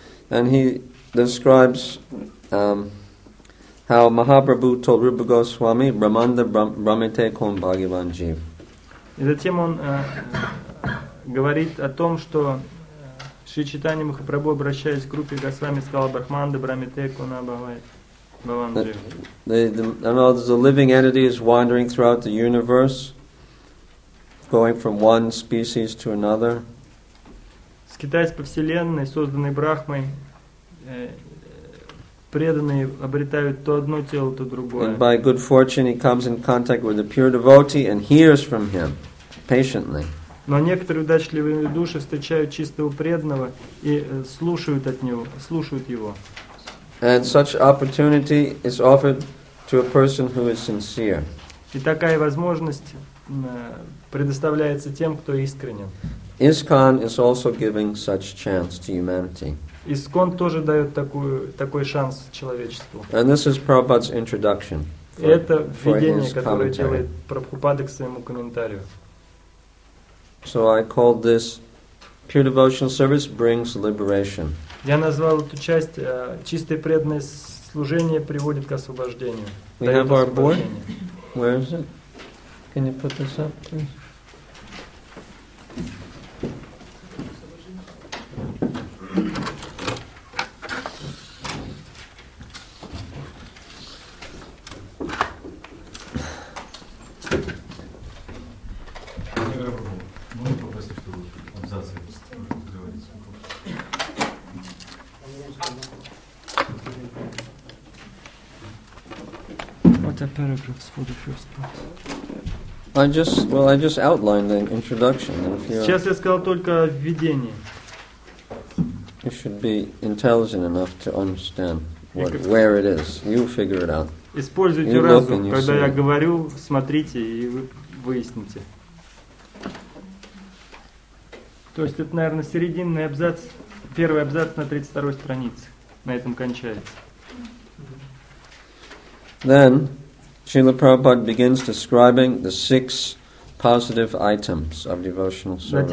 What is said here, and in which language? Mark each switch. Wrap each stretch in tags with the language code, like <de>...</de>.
<en>And he describes how Mahaprabhu told Rupa Goswami,</en> <sa>Brahmanda Brahmite Kom Bhagavan Jeev.</sa> <ru>И затем он говорит о том, что Шри Чайтанья Махапрабху, обращаясь к Рупе Госвами, сказал</ru> <sa>Брахманда Брамите Куна Бхаван Джив.</sa> <en>The living entity is wandering throughout the universe, going from one species to another.</en> <ru>Скитаясь по Вселенной, созданной Брахмой, преданные обретают то одно тело, то другое.</ru> <en>And by good fortune he comes in contact with a pure devotee and hears from him patiently.</en> <ru>Но некоторые удачливые души встречают чистого преданного и слушают его.</ru> <en>And such opportunity is offered to a person who is sincere.</en> <ru>И такая возможность предоставляется тем, кто искренен.</ru> <en>ISKCON is also giving such chance to humanity.</en> <ru>Искон тоже дает такой шанс человечеству.</ru> <en>And this is Prabhupada's introduction</en> <ru>Это</ru> <en>for</en> <ru>введение,</ru> <en>his</en> <ru>которое</ru> <en>commentary.</en> <ru>делает Прабхупада к своему комментарию.</ru> <en>So I called this Pure Devotional Service Brings Liberation.</en> <ru>Я назвал эту часть «Чистое преданное служение приводит к освобождению».</ru> <en>We</en> <ru>Дает</ru> <en>have our board.</en> <ru>освобождение.</ru> <en>Where is it? Can you put this up, please? What are paragraphs for the first part? I just outlined the introduction.</en> <ru>Сейчас я сказал только введение.</ru> <en>You should be intelligent enough to understand where it is. You figure it out.</en> <ru>Используйте разум. Когда я говорю, смотрите и вы выясните. То есть это, наверное, серединный абзац, первый абзац на 32-й странице. На этом кончается.</ru> <en>Then, Srila Prabhupada begins describing the 6 positive items of devotional service.</en>